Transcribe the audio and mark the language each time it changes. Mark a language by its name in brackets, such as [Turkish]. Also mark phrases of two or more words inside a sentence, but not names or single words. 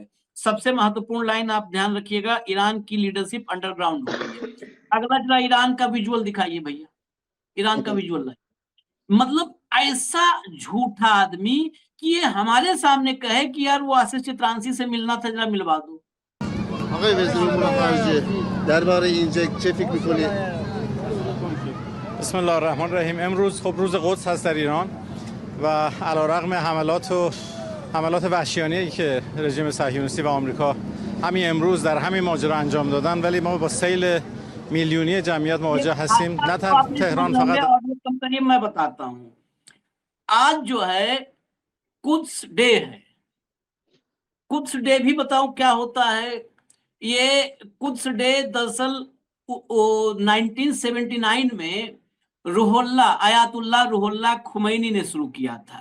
[Hindi] सबसे महत्वपूर्ण लाइन आप ध्यान रखिएगा, ईरान की [English] leadership underground [Hindi] हो गई है। अगला जरा ईरान का विजुअल दिखाइए भैया, ईरान का विजुअल। मतलब ऐसा झूठा आदमी कि ये हमारे सामने कहे कि यार वो आशीष चित्रांशी से मिलना था, जरा मिलवा दो। [Persian] آقای وزیر امور خارجه درباره این چه فکر می‌کنید؟ [Arabic] بسم الله الرحمن الرحیم. [Persian] امروز خب روز قدس هست در ایران و علیرغم حملات وحشیانه‌ای که رژیم صهیونیستی و آمریکا همین امروز در همین ماجرا انجام دادن، ولی ما با سیل میلیونی جمعیت مواجه هستیم. نه تهران فقط، [Hindi] मैं बताता हूँ, आज जो है कुद्स डे है। कुद्स डे भी बताऊं क्या होता है। ये कुद्स डे दरअसल 1979 में आयातुल्लाह रुहुल्लाह खुमैनी ने शुरू किया था।